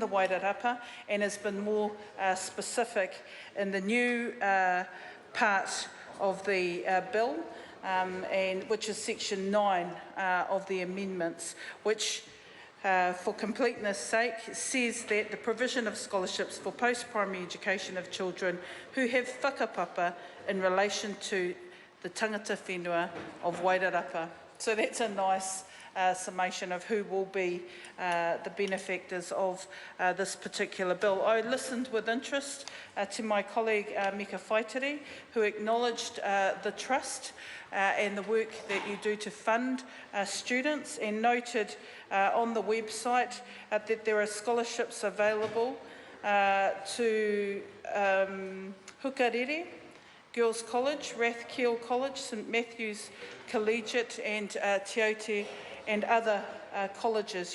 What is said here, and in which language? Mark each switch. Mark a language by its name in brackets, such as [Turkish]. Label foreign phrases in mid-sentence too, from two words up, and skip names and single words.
[English] the Wairarapa, and has been more specific in the new part of the bill, and which is section 9 of the amendments, which for completeness' sake, says that the provision of scholarships for post-primary education of children who have whakapapa in relation to the [Māori] tangata whenua [English] of Wairarapa. So that's a nice summation of who will be the benefactors of this particular bill. I listened with interest to my colleague Mika Whaitiri, who acknowledged the trust and the work that you do to fund students, and noted on the website that there are scholarships available to Hukarere Girls College, Rathkeale College, St Matthew's Collegiate, and Te Aute, and other colleges.